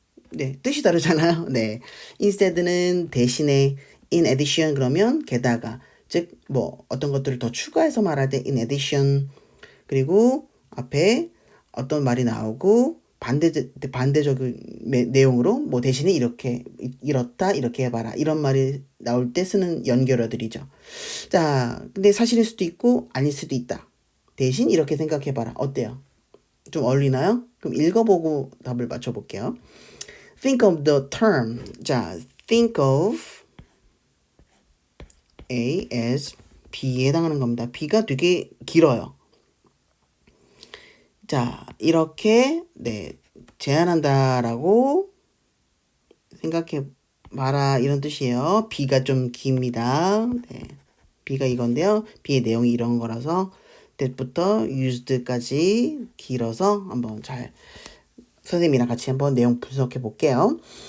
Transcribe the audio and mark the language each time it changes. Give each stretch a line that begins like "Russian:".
Korean: 네, 뜻이 다르잖아요. 네. instead는 대신에, in addition 그러면 게다가, 즉 뭐 어떤 것들을 더 추가해서 말할 때 in addition, 그리고 앞에 어떤 말이 나오고 반대적인 내용으로 뭐 대신에 이렇다 이렇게 해봐라 이런 말이 나올 때 쓰는 연결어들이죠. 자, 근데 사실일 수도 있고 아닐 수도 있다. 대신 이렇게 생각해봐라. 어때요? 좀 어울리나요? 그럼 읽어보고 답을 맞춰볼게요.
English: Think of the term.
Korean: 자,
English: think of A as B
Korean: 에 해당하는 겁니다. B가 되게 길어요. 자, 이렇게 네, 제안한다라고 생각해 봐라 이런 뜻이에요. B가 좀 깁니다. 네, B가 이건데요. B의 내용이 이런 거라서 that부터 used까지 길어서 한번 잘 선생님이랑 같이 한번 내용 분석해 볼게요.